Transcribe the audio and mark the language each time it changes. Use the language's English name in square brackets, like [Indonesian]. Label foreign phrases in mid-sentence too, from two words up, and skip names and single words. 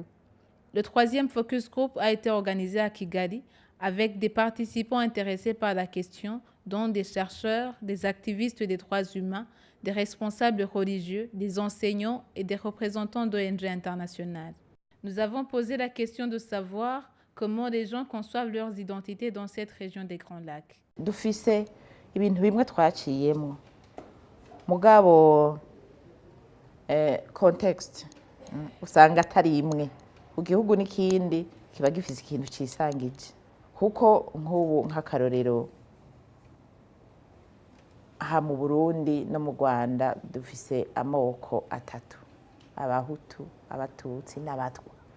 [French] Le 3e focus group a été organisé à Kigali avec des participants intéressés par la question, dont des chercheurs, des activistes des droits humains, des responsables religieux, des enseignants et des représentants d'ONG internationales. Nous avons posé la question de savoir comment les gens conçoivent leurs identités dans cette région des Grands Lacs. [Rundi] Dufise ibintu bimwe twaciyemo mugabo context usanga atari imwe igihugu n'ikindi kiba gifise ikintu cisangije kuko nk'ubu nk'akarorero aha mu Burundi no mu Rwanda dufise amoko atatu: abahutu, abatutsi n'abatwa.